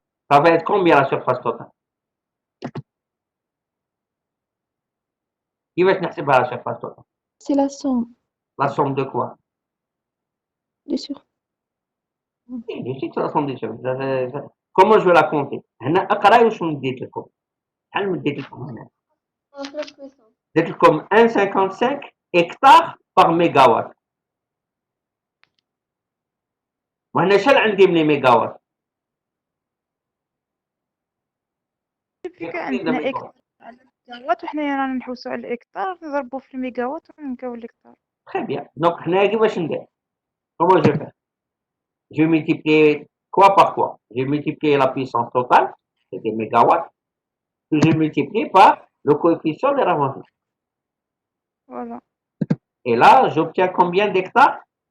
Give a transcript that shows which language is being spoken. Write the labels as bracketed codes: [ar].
[fr] Ça va être combien la surface totale? Qui va se la surface totale? C'est la somme La somme de quoi? des surfaces. Je sais que c'est la somme des surfaces. Comment je vais la compter? [ar] هنا اقرا واش نديت لكم. شحال مديت لكم هنا؟ اديت لكم [fr] 1,55 hectares par mégawatt. [ar] وهنا شحال عندي من ميجاوات؟ عندنا ميجاوات وحنايا رانا نحوسو على الاكتار نضربو في الميجاوات ونلقاو الاكتار. [fr] Très bien. Donc [ar] حنايا كيفاش ندير؟ [fr] Comment je fais? Je multiplie quoi par quoi? Je multiplie la puissance totale, c'est des mégawatts, que je multiplie par le coefficient de la voltage. Voilà. Et là, j'obtiens combien d'hectares?